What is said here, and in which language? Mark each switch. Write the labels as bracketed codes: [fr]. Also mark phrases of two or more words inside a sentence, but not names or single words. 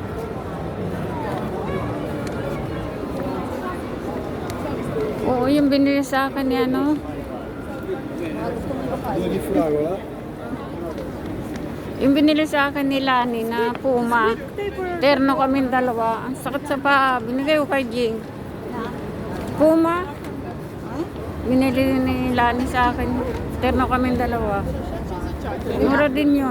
[tl] Oo, yung binili sa akin ni ano. Mga gusto mo lokal. [it] Due di fragola? [tl] Yung binili sa akin ni Lani na Puma. Terno kaming dalawa. Ang sakit sa paa. Binigay ko kay Jing. Puma. Binili ni Lani sa akin. Terno kaming dalawa. Mura din yun.